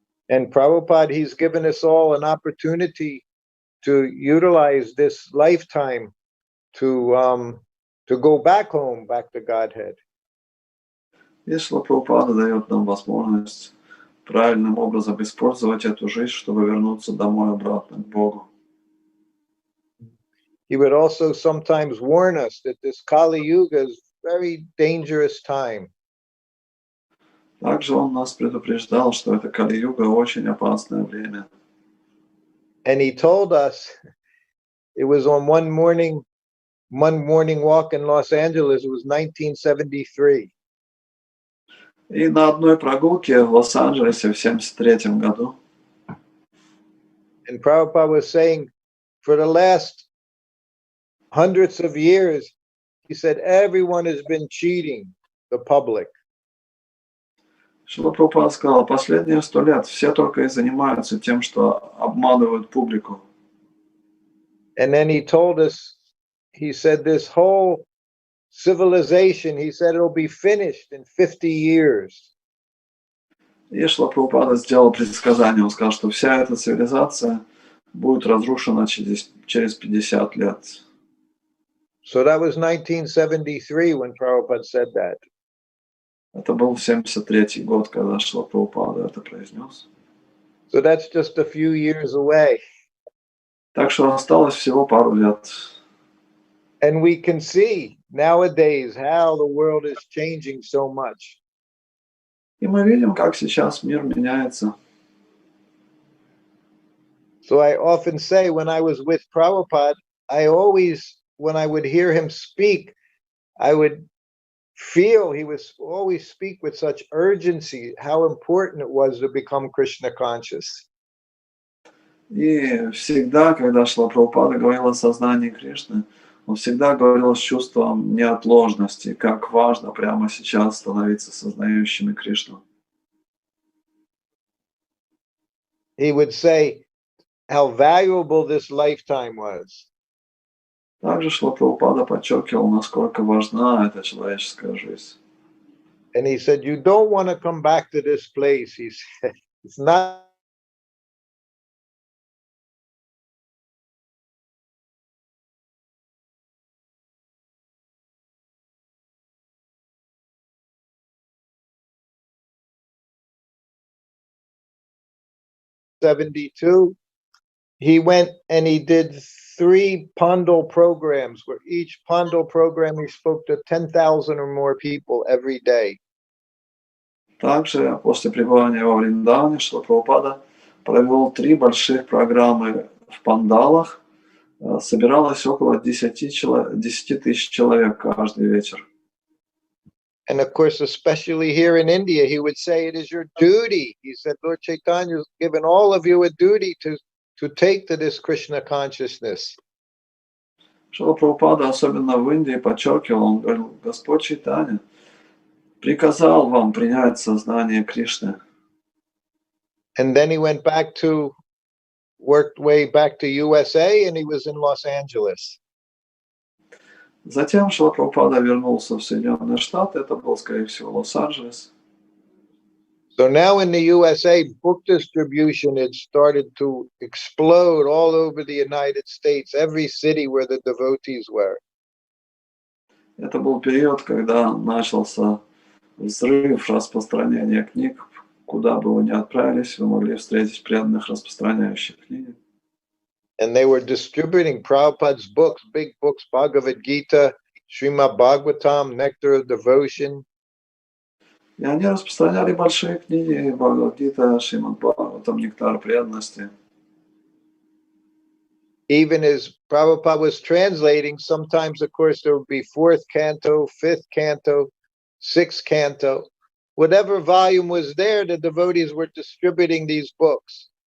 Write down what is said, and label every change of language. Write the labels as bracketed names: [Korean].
[English] And Prabhupada, he's given us all an opportunity to utilize this lifetime to go back home, back to Godhead. [Russian] И Шрила Прабхупада дает нам возможность правильным образом использовать эту жизнь, чтобы вернуться домой обратно к Богу. [English] He would also sometimes warn us that this Kali Yuga is a very dangerous time. [Russian] Также он нас предупреждал, что это Кали-юга очень опасное время. [English] And he told us, it was on one morning walk in Los Angeles, it was 1973. [Russian] И на одной прогулке в Лос-Анджелесе в 1973 году [English] And Prabhupada was saying, for the last hundreds of years, he said, everyone has been cheating the public. [Russian] Шрила Прабхупада сказал, последние 100 лет все только и занимаются тем, что обманывают публику. [English] And then he told us, he said, this whole civilization, he said, it'll be finished in 50 years. [Russian] И Шрила Прабхупада сделал предсказание, он сказал, что вся эта цивилизация будет разрушена через 50 лет. [English] So that was 1973 when Prabhupada said that. [Russian] Это был 1973 год, когда Шрила Прабхупада это произнес. [English] So that's just a few years away. [Russian] Так что осталось всего пару лет. [English] And we can see nowadays how the world is changing so much. [Russian] И мы видим, как сейчас мир меняется. [English] So I often say when I was with Prabhupada, when I would hear him speak, I would feel he was always speak with such urgency, how important it was to become Krishna conscious. [Russian] И всегда, когда Шрила Прабхупада говорил о сознании Кришны, он всегда говорил с чувством неотложности, как важно прямо сейчас становиться сознающими Кришну. [English] He would say how valuable this lifetime was. [Russian] Также Шрила Прабхупада подчеркивал, насколько важна эта человеческая жизнь. [English] And he said, you don't want to come back to this place. He said, it's not. '72, he went and he did 3 Pandal programs, where each Pandal program he spoke to 10,000 or more people every day. [Russian] Также после пребывания во Вриндаване Шрила Прабхупада провел 3 больших программы в пандалах. Собиралось около 10 тысяч человек каждый вечер. [English] And of course, especially here in India, he would say, it is your duty. He said, Lord Chaitanya has given all of you a duty to take to this Krishna consciousness. [Russian] Шрила Прабхупада, особенно в Индии, подчеркивал, он говорил, Господь Чайтанья приказал вам принять сознание Кришны. [English] And then he went back to, worked way back to USA, and he was in Los Angeles. [Russian] Затем Шрила Прабхупада вернулся в Соединенные Штаты, это был, скорее всего, Лос-Анджелес. [English] So now in the USA, book distribution had started to explode all over the United States, every city where the devotees were. [Russian] Это был период, когда начался взрыв распространения книг. Куда бы вы ни отправились, вы могли встретить преданных, распространяющих книги. [English] And they were distributing Prabhupada's books, big books, Bhagavad Gita, Srimad Bhagavatam, Nectar of Devotion. [Russian] И они распространяли большие книги, Бхагавад-гита, Шримад Бхагаватам, Нектар преданности. [English] Even as Prabhupada was translating, sometimes, of course, there would be 4th canto, 5th canto, 6th canto. Whatever volume was there, the devotees were distributing these books.